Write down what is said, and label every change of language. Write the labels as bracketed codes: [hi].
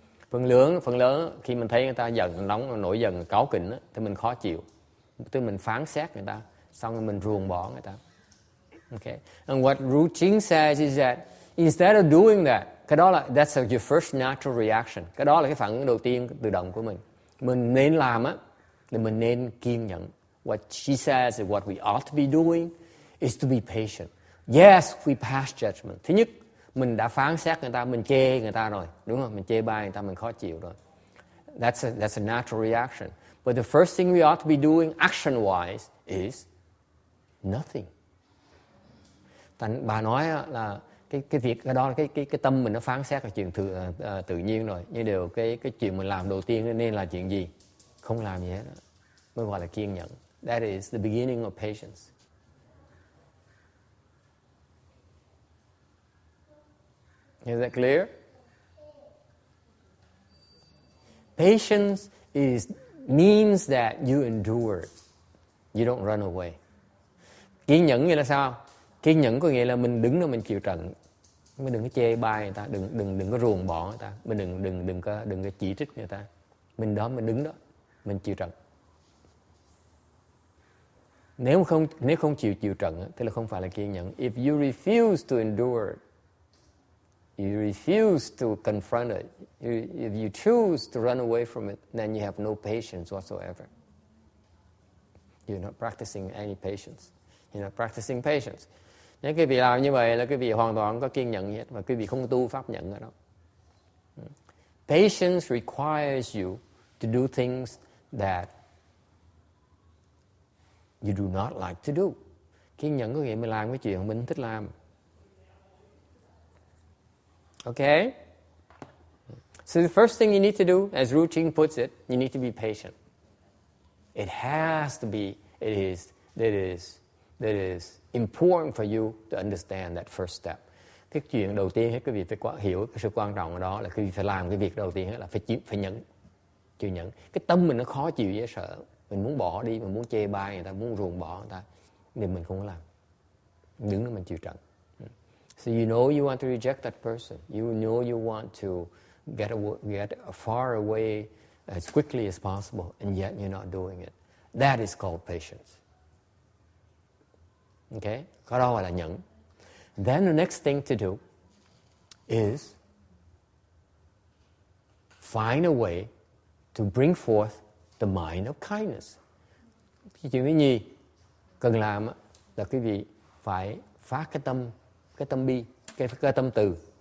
[vi] Phần lớn khi mình thấy người ta giận, nóng, nổi giận, cáu kỉnh á, thì mình khó chịu. Tức mình phán xét người ta, xong rồi mình ruồng bỏ người ta. Okay. [en] And what Ru Ching says is that instead of doing that, [vi] cái đó là [en] that's your first natural reaction. [vi] Cái đó là cái phản ứng đầu tiên tự động của mình. Mình nên làm á, thì mình nên kiên nhẫn. [en] What she says is what we ought to be doing is to be patient. Yes, we pass judgment. [vi] Thứ nhất, mình đã phán xét người ta, mình chê người ta rồi, đúng không? Mình chê bai người ta, mình khó chịu rồi. [en] That's a natural reaction. But the first thing we ought to be doing action-wise is nothing. [vi] Bà nói là cái việc cái đó cái tâm mình nó phán xét là chuyện tự nhiên rồi. Nhưng điều cái chuyện mình làm đầu tiên nên là chuyện gì? Không làm gì hết. Mới gọi là kiên nhẫn. [en] That is the beginning of patience. Is that clear? Patience means that you endure it. You don't run away. [vi] Kiên nhẫn nghĩa là sao? Kiên nhẫn có nghĩa là mình đứng đó mình chịu trận. Mình đừng có chê bai người ta, đừng có ruồng bỏ người ta, mình đừng có chỉ trích người ta. Mình đứng đó, mình chịu trận. Nếu không chịu trận thì là không phải là kiên nhẫn. [en] If you refuse to endure it, you refuse to confront it, if you choose to run away from it, then you have no patience whatsoever. You're not practicing any patience. You're not practicing patience. [vi] Nếu quý vị làm như vậy là quý vị hoàn toàn không có kiên nhẫn hết, và quý vị không tu pháp nhẫn ở đó. [en] Patience requires you to do things that you do not like to do. [vi] Kiên nhẫn có nghĩa mình làm cái chuyện mình thích làm. Okay? [en] So the first thing you need to do, as Ru Ching puts it, you need to be patient. It has to be, that is important for you to understand that first step. [vi] Cái chuyện đầu tiên quý vị phải hiểu cái sự quan trọng ở đó là quý vị phải làm cái việc đầu tiên là phải chịu nhẫn. Cái tâm mình nó khó chịu dễ sợ, mình muốn bỏ đi, mình muốn chê bai người ta, muốn ruồng bỏ người ta, nên mình không có làm. Đứng đó mình chịu trận. [en] So you know you want to reject that person. You know you want to get far away as quickly as possible, and yet you're not doing it. That is called patience. Okay? [vi] Cái đó gọi là nhẫn. [en] Then the next thing to do is find a way to bring forth the mind of kindness. [vi] Cái chuyện thứ nhì cần làm là quý vị phải phát cái tâm bi, cái tâm từ.